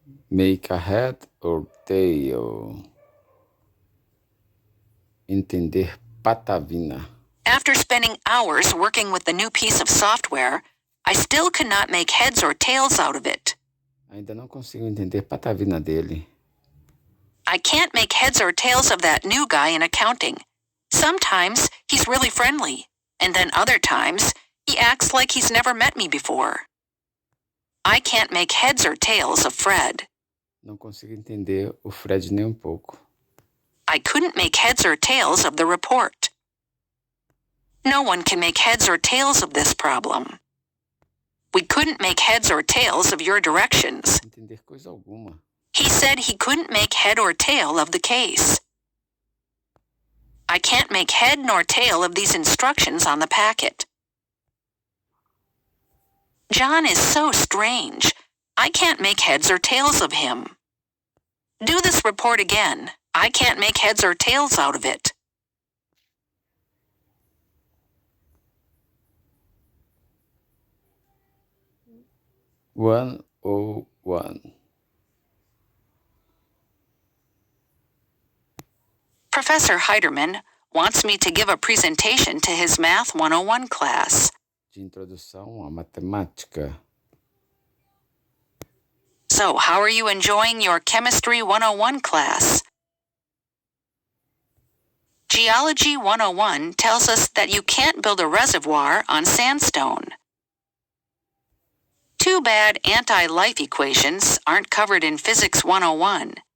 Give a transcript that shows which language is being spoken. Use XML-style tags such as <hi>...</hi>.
<en>Make a head or tail.</en> <pt>Entender patavina.</pt> <en>After spending hours working with the new piece of software, I still cannot make heads or tails out of it.</en> <pt>Ainda não consigo entender patavina dele.</pt> <en>I can't make heads or tails of that new guy in accounting. Sometimes he's really friendly, and then other times he acts like he's never met me before. I can't make heads or tails of Fred.</en> <pt>Não consigo entender o Fred nem pouco.</pt> <en>I couldn't make heads or tails of the report. No one can make heads or tails of this problem. We couldn't make heads or tails of your directions.</en> <pt>Entender coisa alguma.</pt> <en>He said he couldn't make head or tail of the case. I can't make head nor tail of these instructions on the packet. John is so strange. I can't make heads or tails of him. Do this report again. I can't make heads or tails out of it. 101. Professor Heiderman wants me to give a presentation to his Math 101 class.</en> <pt>De introdução à matemática.</pt> <en>So, how are you enjoying your Chemistry 101 class? Geology 101 tells us that you can't build a reservoir on sandstone. Too bad anti-life equations aren't covered in Physics 101.</en>